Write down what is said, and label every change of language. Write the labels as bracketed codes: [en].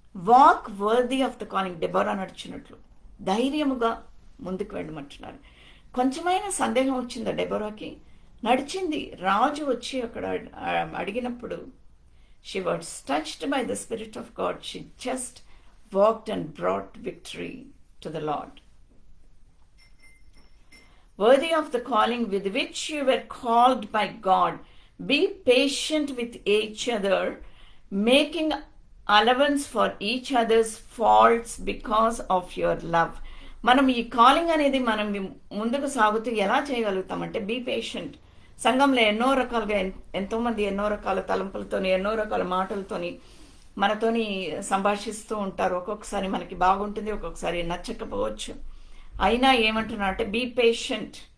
[en] Walk worthy of the calling. Deborah [te] నడిచినట్లు ధైర్యముగా ముందుకు వెళ్ళమంటున్నారు. కొంచెమైనా సందేహం వచ్చిందా డెబోరాకి? నడిచింది. రాజు వచ్చి అక్కడ అడిగినప్పుడు [en] She was touched by the spirit of God. She just walked and brought victory to the Lord. Worthy of the calling with which you were called by God. Be patient with each other, making allowance for each other's faults because of your love. [te] మనం ఈ calling అనేది మనం ముందుకు సాగుతూ ఎలా చేయగలుగుతామంటే [en] Be patient. [te] సంఘంలో ఎన్నో రకాలుగా ఎంతోమంది ఎన్నో రకాల తలంపులతోని, ఎన్నో రకాల మాటలతోని మనతోని సంభాషిస్తూ ఉంటారు. ఒక్కొక్కసారి మనకి బాగుంటుంది, ఒక్కొక్కసారి నచ్చకపోవచ్చు. అయినా ఏమంటున్నా అంటే [en] Be patient.